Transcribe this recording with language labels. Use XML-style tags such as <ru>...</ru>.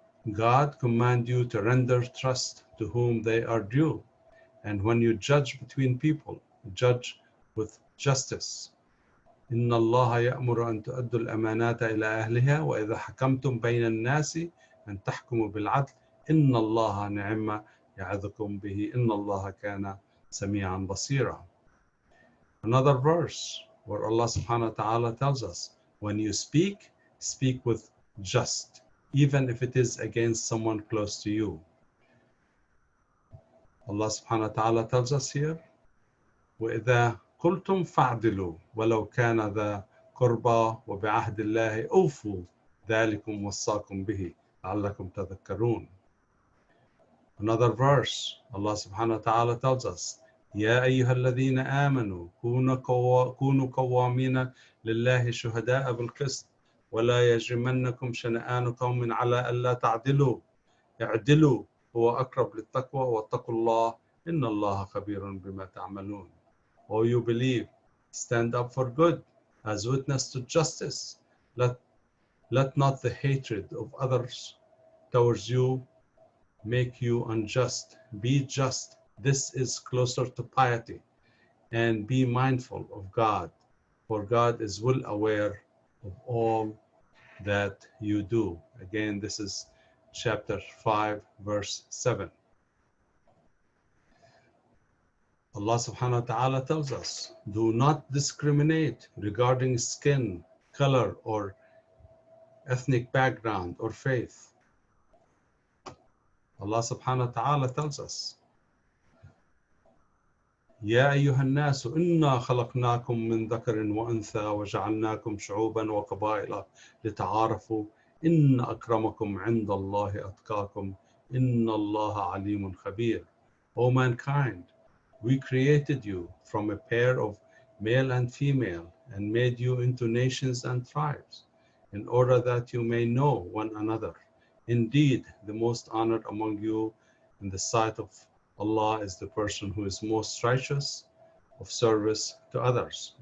<en>God command you to render trust to whom they are due, and when you judge between people, judge with justice.</en> <ar>إن الله يأمر أن تؤدوا الأمانات إلى أهلها وإذا حكمتم بين الناس أن تحكموا بالعدل إن الله نعم يعظكم به إن الله كان سميعا بصيرا.</ar> <en>Another verse where Allah subhanahu wa ta'ala tells us, when you speak with just, even if it is against someone close to you. Allah subhanahu wa ta'ala tells us here,</en> <ar>وَإِذَا قُلْتُمْ فَاعْدِلُوا وَلَوْ كَانَ ذَا قُرْبَى وَبِعَهْدِ اللَّهِ أَوْفُوا ذَلِكُمْ وَصَّاكُمْ بِهِ لَعَلَّكُمْ تَذَكَّرُونَ.</ar> <en>Another verse, Allah subhanahu wa ta'ala tells us,</en> <ar>يَا أَيُّهَا الَّذِينَ آمَنُوا كُونُوا قَوَّامِينَ لِلَّهِ شُهَدَاءَ بِالْقِسْطِ وَلَا يَجْرِمَنَّكُمْ شَنَآنُ قَوْمٍ عَلَىٰ أَلَّا تَعْدِلُوا اعْدِلُوا هُوَ أَقْرَبُ لِلتَّقْوَى وَاتَّقُوا اللَّهَ إِنَّ اللَّهَ خَبِيرٌ بِمَا تَعْمَلُونَ.</ar> <en>O you believe, stand up for good as witness to justice. Let not the hatred of others towards you make you unjust. Be just. This is closer to piety. And be mindful of God, for God is well aware of all that you do. Again, this is chapter 5, verse 7. Allah subhanahu wa ta'ala tells us, do not discriminate regarding skin, color, or ethnic background or faith. Allah subhanahu wa ta'ala tells us,</en> <ar>يا أيها الناس إنا خلقناكم من ذكر وأنثى وجعلناكم شعوبا وقبائل لتعارفوا إن أكرمكم عند الله أتقاكم إن الله عليم خبير.</ar> <en>O mankind, we created you from a pair of male and female and made you into nations and tribes in order that you may know one another. Indeed, the most honored among you in the sight of Allah is the person who is most righteous of service to others.</en>